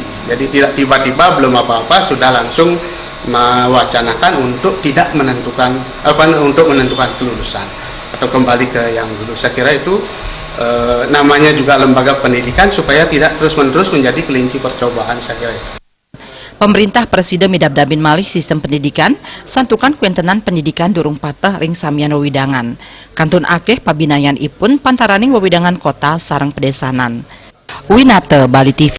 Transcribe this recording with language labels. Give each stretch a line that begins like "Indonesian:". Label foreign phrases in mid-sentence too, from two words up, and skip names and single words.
Indonesian: Jadi tidak tiba-tiba belum apa-apa sudah langsung mewacanakan untuk tidak menentukan untuk menentukan kelulusan atau kembali ke yang dulu. Saya kira itu namanya juga lembaga pendidikan supaya tidak terus-menerus menjadi kelinci percobaan, saya kira itu.
Balinese: Pemerintah Presiden midabdabin malih sistem pendidikan, santukan kuentenan pendidikan durung patah ring samian wewidangan. Kantun akeh pabinayan ipun pantaraning wewidangan kota sareng pedesanan. Winate Bali TV.